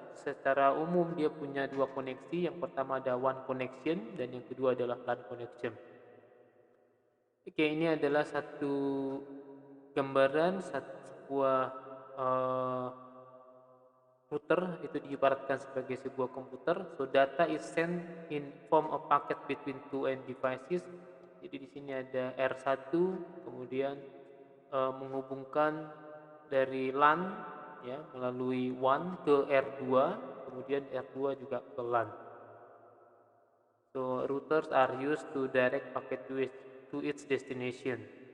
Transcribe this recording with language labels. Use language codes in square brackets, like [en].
[id] Secara umum dia punya dua koneksi. Yang pertama ada WAN connection dan yang kedua adalah LAN connection. Oke, ini adalah satu gambaran sebuah uh, router itu diibaratkan sebagai sebuah komputer. [en] So data is sent in form of packet between two end devices. [id] Jadi di sini ada R1, kemudian menghubungkan dari LAN ya melalui WAN ke R2, kemudian R2 juga ke LAN. [en] So routers are used to direct packet to its destination.